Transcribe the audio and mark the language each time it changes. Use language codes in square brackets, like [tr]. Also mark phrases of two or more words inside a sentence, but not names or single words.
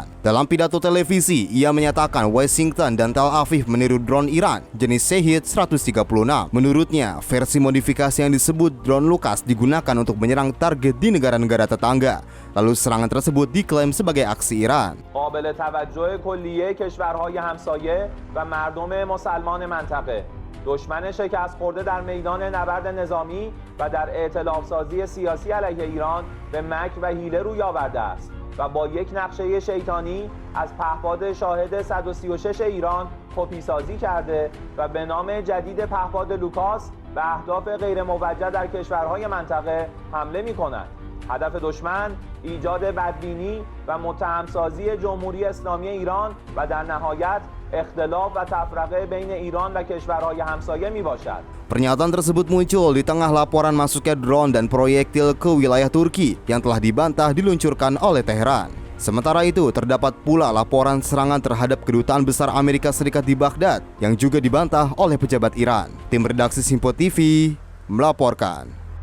[id] Dalam pidato televisi, ia menyatakan Washington dan Tel Aviv meniru drone Iran jenis Shahed 136. Menurutnya, versi modifikasi yang disebut drone Lucas digunakan untuk menyerang target di negara-negara tetangga. Lalu serangan tersebut diklaim sebagai aksi Iran. [fa] قابل توجه کلیه کشورهای همسایه و مردم مسلمان منطقه دشمن شکست خورده در میدان نبرد نظامی و در ائتلاف سازی سیاسی علیه ایران به مکر و حیله روی آورده است و با یک نقشه شیطانی از پهپاد شاهد 136 ایران کپی سازی کرده و به نام جدید پهپاد لوکاس به اهداف غیر موجه در کشورهای منطقه حمله می‌کند. هدف دشمن ایجاد بدبینی و متهمسازی جمهوری اسلامی ایران و در نهایت اختلاف و تفرقه بین ایران و کشورهای همسایه می باشد. [id] Pernyataan tersebut muncul di tengah laporan masuknya drone dan proyektil ke wilayah Turki yang telah dibantah diluncurkan oleh Teheran. Sementara itu, terdapat pula laporan serangan terhadap kedutaan besar Amerika Serikat di Baghdad yang juga dibantah oleh pejabat Iran. Tim redaksi Sinpo TV melaporkan.